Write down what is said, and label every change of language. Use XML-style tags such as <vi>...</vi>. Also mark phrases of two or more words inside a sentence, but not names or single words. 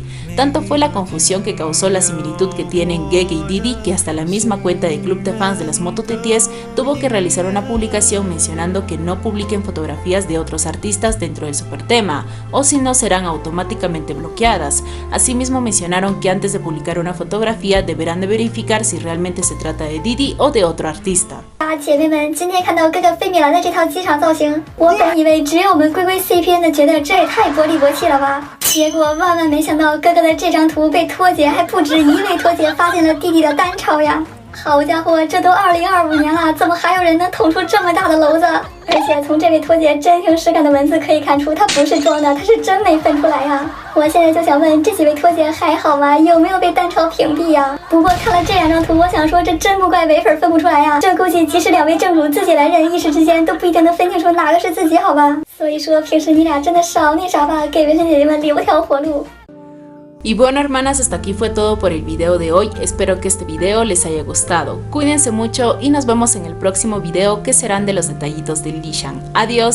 <es>Tanto fue la confusión que causó la similitud que tienen Gege y Didi que hasta la misma cuenta de club de fans de las motos de BTS tuvo que realizar una publicación mencionando que no publiquen fotografías de otros artistas dentro del super tema, o si no serán automáticamente bloqueadas. Asimismo mencionaron que antes de publicar una fotografía deberán de verificar si realmente se trata de Didi o de otro artista.</es> <zh>姐妹们，今天看到哥哥费米兰的这套机场造型，我本以为只有我们龟龟 CP 的觉得这也太薄里薄气了吧，结果万万没想到哥哥的这张图被托姐还不止一位托姐发现了弟弟的单抄呀！好家伙，这都2025年了，怎么还有人能捅出这么大的篓子？而且从这位托姐真情实感的文字可以看出，她不是装的，她是真没分出来呀！我现在就想问，这几位托姐还好吗？有没有被单抄屏蔽呀？不过看了这两张图，我想说这真不怪唯粉分不出来呀，这估计即使两位正主自己来认，一时之间都不一定能分清楚哪个是自己，好吧？所以说平时你俩真的少那啥吧，给唯粉姐姐们留条活路。</zh> <es>Y bueno, hermanas, hasta aquí fue todo por el video de hoy. Espero que este video les haya gustado. Cuídense mucho y nos vemos en el próximo video, que serán de los detallitos del Li Shan. Adiós.</es>